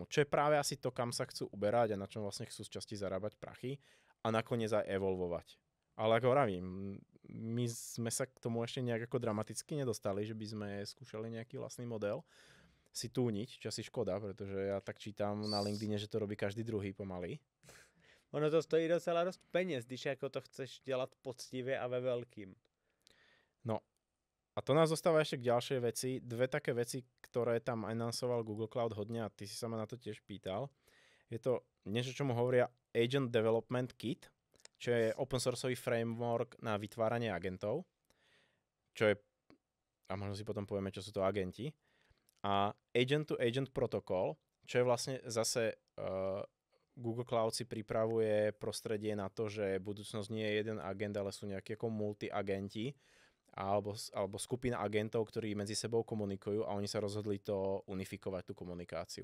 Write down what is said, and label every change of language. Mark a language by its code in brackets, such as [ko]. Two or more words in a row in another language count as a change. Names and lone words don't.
[sk] Čo je práve asi to, kam sa chcú uberať a na čom vlastne chcú z časti zarábať prachy a nakoniec aj evolvovať. Ale ako hovorím, my sme sa k tomu ešte nejak ako dramaticky nedostali, že by sme skúšali nejaký vlastný model si túniť, čo asi škoda, pretože ja tak čítam na LinkedIne, že to robí každý druhý pomaly. [cs] Ono to stojí docela dost peněz, když jako to chceš dělat poctivě a ve veľkým. [sk] No a to nás dostáva ešte k ďalšej veci. Dve také veci, ktoré tam announcoval Google Cloud hodne a ty si sa ma na to tiež pýtal, Je to niečo, čomu hovoria Agent Development Kit, čo je open sourceový framework na vytváranie agentov, čo je, a možno si potom povieme, čo sú to agenti, a Agent-to-Agent protokol, čo je vlastne zase Google Cloud si pripravuje prostredie na to, že budúcnosť nie je jeden agent, ale sú nejaké ako multi-agenti alebo skupina agentov, ktorí medzi sebou komunikujú a oni sa rozhodli to unifikovať, tú komunikáciu.